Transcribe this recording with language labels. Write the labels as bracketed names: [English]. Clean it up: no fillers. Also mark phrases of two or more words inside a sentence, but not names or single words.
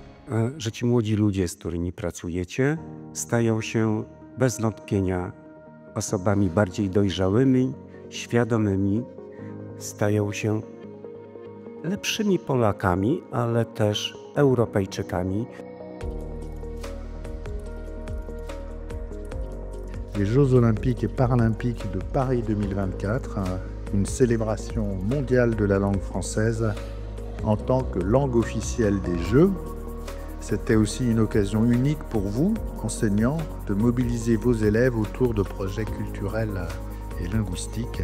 [Polish] że ci młodzi ludzie, z którymi pracujecie, stają się bez wątpienia osobami bardziej dojrzałymi, świadomymi, stają się lepszymi Polakami, ale też Europejczykami. [French] Les Jeux Olympiques et Paralympiques de Paris 2024, une célébration mondiale de la langue française en tant que langue officielle des Jeux. C'était aussi une occasion unique pour vous, enseignants, de mobiliser vos élèves autour de projets culturels et linguistiques.